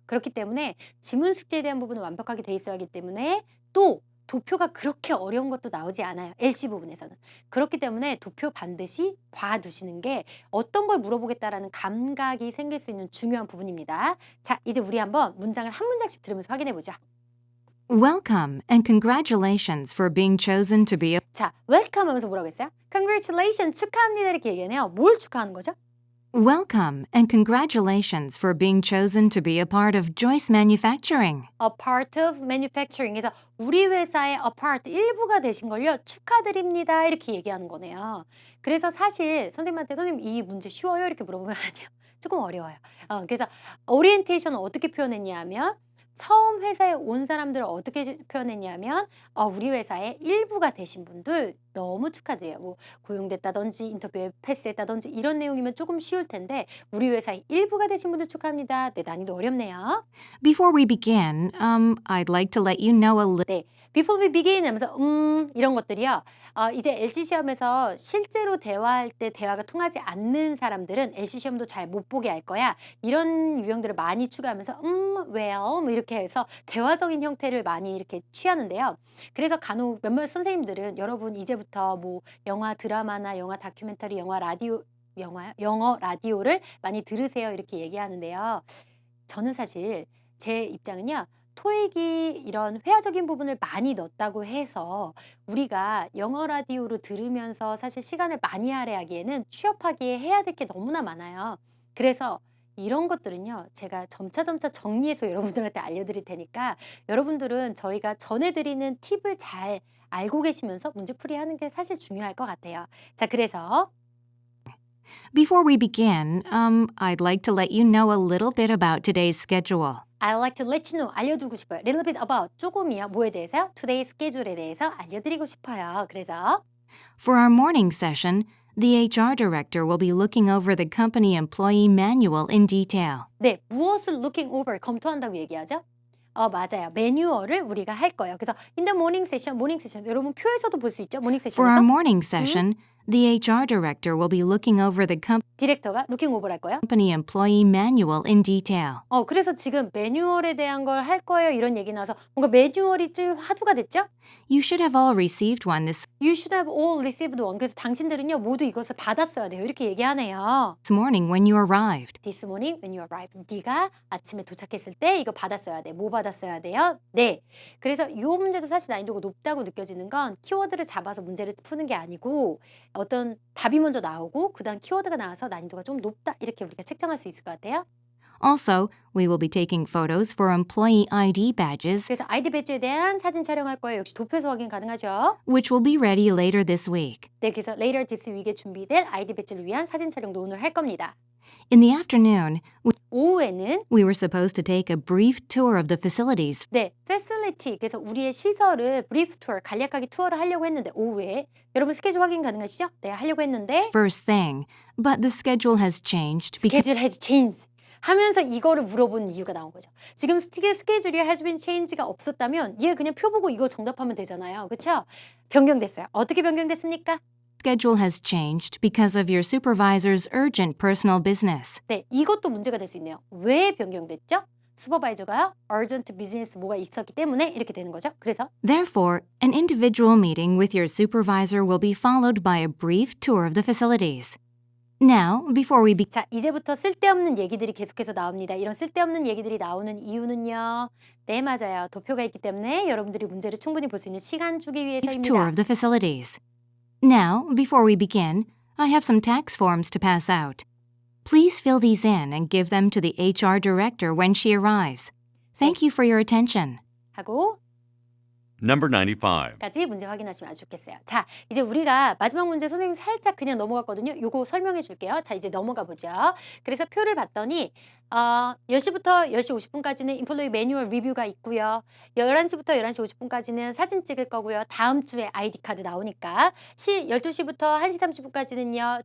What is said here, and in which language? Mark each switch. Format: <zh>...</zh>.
<ko>그렇기 때문에 지문 숙지에 대한 부분은 완벽하게 돼 있어야 하기 때문에 또 도표가 그렇게 어려운 것도 나오지 않아요. LC 부분에서는. 그렇기 때문에 도표 반드시 봐두시는 게 어떤 걸 물어보겠다라는 감각이 생길 수 있는 중요한 부분입니다. 자, 이제 우리 한번 문장을 한 문장씩 들으면서 확인해 보죠.</ko> <en>Welcome and congratulations for being chosen to be a</en> <ko>자, welcome 하면서 뭐라고 했어요? Congratulations, 축하합니다 이렇게 얘기하네요. 뭘 축하하는 거죠?</ko> <en>Welcome and congratulations for being chosen to be a part of Joyce Manufacturing. A part of manufacturing</en> <ko>에서 우리 회사의 a part 일부가 되신 걸요 축하드립니다 이렇게 얘기하는 거네요. 그래서 사실 선생님한테 선생님 이 문제 쉬워요 이렇게 물어보면 아니요 조금 어려워요. 그래서 오리엔테이션은 어떻게 표현했냐 하면 처음 회사에 온 사람들을 어떻게 표현했냐면 우리 회사의 일부가 되신 분들 너무 축하드려요. 뭐 고용됐다든지 인터뷰에 패스했다든지 이런 내용이면 조금 쉬울 텐데 우리 회사의 일부가 되신 분들 축하합니다. 네, 난이도 어렵네요.</ko> <en>Before we begin, I'd like to let you know a little.</en> <ko>네,</ko> <en>before we begin</en> <ko>하면서 이런 것들이요. 이제 LC 시험에서 실제로 대화할 때 대화가 통하지 않는 사람들은 LC 시험도 잘 못 보게 할 거야. 이런 유형들을 많이 추가하면서 well 뭐 이렇게 해서 대화적인 형태를 많이 이렇게 취하는데요. 그래서 간혹 몇몇 선생님들은 여러분 이제부터 뭐 영화 드라마나 영화 다큐멘터리, 영화 라디오 영어 라디오를 많이 들으세요 이렇게 얘기하는데요. 저는 사실 제 입장은요. 토익이 이런 회화적인 부분을 많이 넣었다고 해서 우리가 영어 라디오로 들으면서 사실 시간을 많이 할애하기에는 취업하기에 해야 될 게 너무나 많아요. 그래서 이런 것들은요. 제가 점차 정리해서 여러분들한테 알려드릴 테니까 여러분들은 저희가 전해드리는 팁을 잘 알고 계시면서 문제풀이 하는 게 사실 중요할 것 같아요. 자, 그래서</ko> <en>Before we begin, I'd like to let you know a little bit about today's schedule. I'd like to let you know,</en> <ko>알려주고 싶어요.</ko> <en>Little bit about,</en> <ko>조금이요. 뭐에 대해서요?</ko> <en>Today's schedule</en> <ko>에 대해서 알려드리고 싶어요. 그래서</ko> <en>For our morning session, the HR director will be looking over the company employee manual in detail.</en> <ko>네, 무엇을</ko> <en>looking over,</en> <ko>검토한다고 얘기하죠? 맞아요. 매뉴얼을 우리가 할 거예요. 그래서</ko> <en>in the morning session,</en> <ko>여러분 표에서도 볼 수 있죠? 모닝</ko> <en>For our</en> <ko>세션에서</ko> <en>morning session, the HR director will be looking over the</en> <ko>디렉터가</ko> <en>looking over</en> <ko>할 거예요.</ko> <en>company employee manual in detail.</en> <ko>그래서 지금 매뉴얼에 대한 걸 할 거예요. 이런 얘기 나와서 뭔가 매뉴얼이 좀 화두가 됐죠?</ko> <en>You should have all received one this You should have all received one.</en> <ko>그래서 당신들은요 모두 이것을 받았어야 돼요. 이렇게 얘기하네요.</ko> <en>morning when you arrived. This morning when you arrived.</en> <ko>네가 아침에 도착했을 때 이거 받았어야 돼. 뭐 받았어야 돼요? 네. 그래서 이 문제도 사실 난이도가 높다고 느껴지는 건 키워드를 잡아서 문제를 푸는 게 아니고 어떤 답이 먼저 나오고 그다음 키워드가 나와서 난이도가 좀 높다. 이렇게 우리가 책정할 수 있을 것 같아요.</ko> <en>Also, we will be taking photos for employee ID badges,</en> <ko>그래서 아이디 배지에 대한 사진 촬영할 거예요. 역시 도표에서 확인 가능하죠.</ko> <en>which will be ready later this week.</en> <ko>네, 그래서</ko> <en>later this week</en> <ko>에 준비될 아이디 배지를 위한 사진 촬영도 오늘 할 겁니다.</ko> <en>In the afternoon,</en> <ko>오후에는</ko> <en>we were supposed to take a brief tour of the facilities.</en> <ko>네, facility 그래서 우리의 시설을</ko> <en>brief tour</en> <ko>간략하게 투어를 하려고 했는데 오후에 여러분 스케줄 확인 가능하시죠? 네, 하려고 했는데</ko> <en>First thing, but the schedule has changed because schedule has changed</en> <ko>하면서 이거를 물어본 이유가 나온 거죠. 지금 스케줄이</ko> <en>has been changed</en> <ko>가 없었다면 얘 그냥 표 보고 이거 정답하면 되잖아요. 그렇죠? 변경됐어요. 어떻게 변경됐습니까?</ko> <en>schedule has changed because of your supervisor's urgent personal business.</en> <ko>네, 이것도 문제가 될 수 있네요. 왜 변경됐죠? 슈퍼바이저가요.</ko> <en>urgent business</en> <ko>뭐가 있었기 때문에 이렇게 되는 거죠. 그래서</ko> <en>Therefore, an individual meeting with your supervisor will be followed by a brief tour of the facilities. Now, before we begin,</en> <ko>자, 이제부터 쓸데없는 얘기들이 계속해서 나옵니다. 이런 쓸데없는 얘기들이 나오는 이유는요. 네, 맞아요. 도표가 있기 때문에 여러분들이 문제를 충분히 볼 수 있는 시간 주기</ko> <en>tour</en> <ko>위해서입니다.</ko> <en>of the facilities. Now, before we begin, I have some tax forms to pass out. Please fill these in and give them to the HR director when she arrives. Thank you for your attention.</en> <ko>하고</ko> <en>Number 95.</en> <ko>까지 문제 확인하시면 아주 좋겠어요. 자, 이제 우리가 마지막 문제 선생님 살짝 그냥 넘어갔거든요. 요거 설명해 줄게요. 자, 이제 넘어가 보죠. 그래서 표를 봤더니 10시부터 10시 50분까지는 인플로이 매뉴얼 리뷰가 있고요. 11시부터 11시 50분까지는 사진 찍을 거고요. 다음 주에 아이디 카드 나오니까 12시부터 1시 30분까지는요.</ko>